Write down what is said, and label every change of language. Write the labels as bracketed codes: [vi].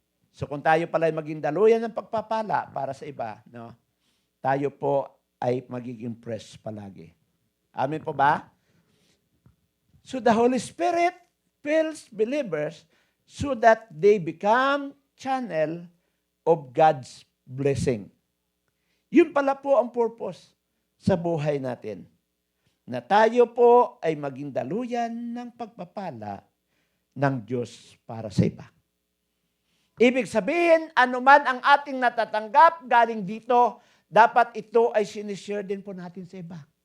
[tl] So kung tayo pala maging daluyan ng pagpapala para sa iba, no? Tayo po ay magiging fresh palagi. Amen po ba? [en] So the Holy Spirit fills believers so that they become channel of God's blessing. [tl] Yun pala po ang purpose sa buhay natin. Na tayo po ay maging daluyan ng pagpapala ng Diyos para sa iba. Ibig sabihin, anuman ang ating natatanggap galing dito, dapat ito ay sinishare din po natin sa iba.